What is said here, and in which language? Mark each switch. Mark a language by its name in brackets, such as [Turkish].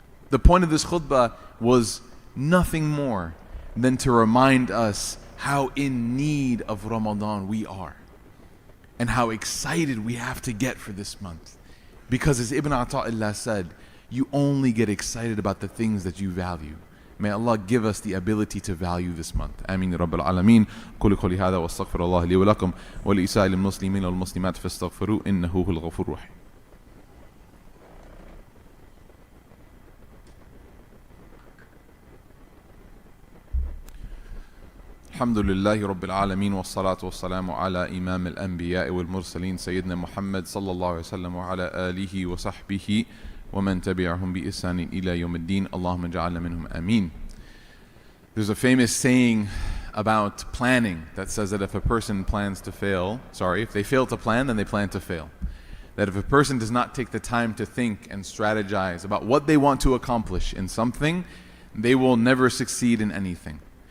[English] The point of this khutbah was nothing more than to remind us how in need of Ramadan we are and how excited we have to get for this month. Because as Ibn Ata'illah said, you only get excited about the things that you value. May Allah give us the ability to value this month. Ameen ya Rabbil Alameen. [Arabic] قولوا قولي هذا واستغفر الله لي ولكم ولإسائر المسلمين والمسلمات فاستغفروه إنه هو الغفور الرحيم. الحمد لله رب العالمين والصلاة والسلام على إمام الأنبياء والمرسلين سيدنا محمد صلى الله عليه وسلم وعلى آله وصحبه ومن تبعهم بإحسان إلى يوم الدين اللهم اجعلنا منهم آمين. [English] There's a famous saying about planning that says that if a person plans to fail, if they fail to plan, then they plan to fail. That if a person does not take the time to think and strategize about what they want to accomplish in something, they will never succeed in anything.